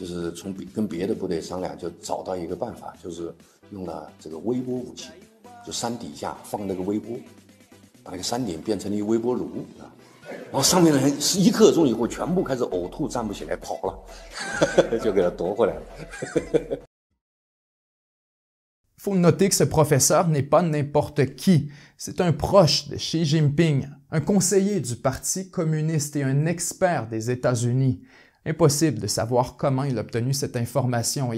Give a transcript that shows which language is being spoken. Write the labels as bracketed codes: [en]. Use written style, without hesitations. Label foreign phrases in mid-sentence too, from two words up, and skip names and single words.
[zh] 就是跟别的部队商量，就找到一个办法，就是用了这个微波武器，就山底下放那个微波，把那个山顶变成了一微波炉啊，然后上面的人一刻钟以后全部开始呕吐，站不起来跑了，就给他夺回来了。 [fr] Faut noter que ce professeur n'est pas n'importe qui. C'est un proche de Xi Jinping, un conseiller du Parti communiste et un expert des États-Unis. Impossible de savoir comment il a obtenu cette information.